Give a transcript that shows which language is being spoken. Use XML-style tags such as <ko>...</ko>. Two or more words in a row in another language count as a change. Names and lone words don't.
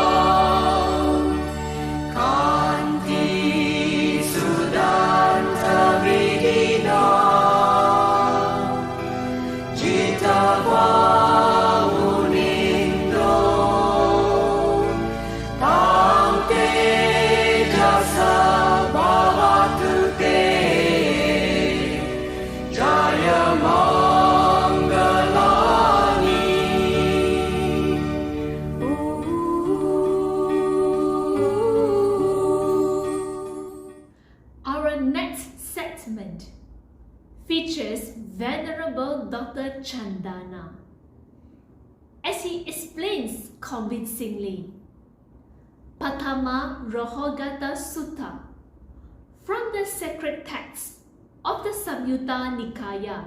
<pi>Kanti sudanta vidina Jita vaunindo Tang tejasa bhavatu te Jaya mangalani</pi> <en>Our next segment features Venerable Dr. Chandana as he explains convincingly Patama Rohogata Sutta from the sacred text of the Samyutta Nikaya.</en>